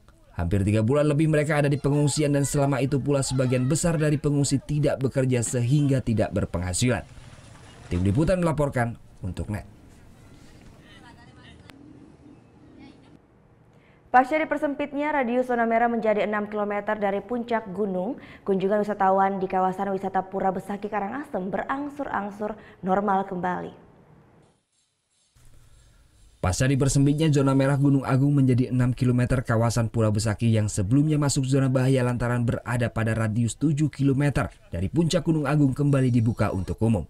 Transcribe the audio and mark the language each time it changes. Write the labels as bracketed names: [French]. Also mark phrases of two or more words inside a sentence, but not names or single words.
[Indonesian] Hampir 3 bulan lebih mereka ada di pengungsian dan selama itu pula sebagian besar dari pengungsi tidak bekerja sehingga tidak berpenghasilan. Tim Liputan melaporkan untuk NET. Pasca dipersempitnya radius zona merah menjadi 6 km dari puncak gunung, kunjungan wisatawan di kawasan wisata Pura Besaki Karangasem berangsur-angsur normal kembali. Pasca dipersempitnya zona merah Gunung Agung menjadi 6 km, kawasan Pura Besaki yang sebelumnya masuk zona bahaya lantaran berada pada radius 7 km dari puncak Gunung Agung kembali dibuka untuk umum.